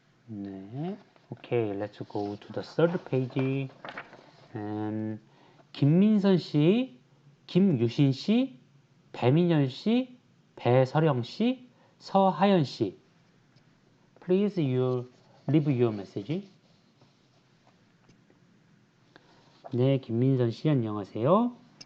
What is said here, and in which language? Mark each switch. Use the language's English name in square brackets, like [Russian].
[English] 네, okay, let's go to the third page. [Korean] 김민선 씨, 김유신 씨, 배민현 씨, 배서령 씨, 서하연 씨. [English] Please leave your message. [Korean] 네, 김민선 씨 안녕하세요.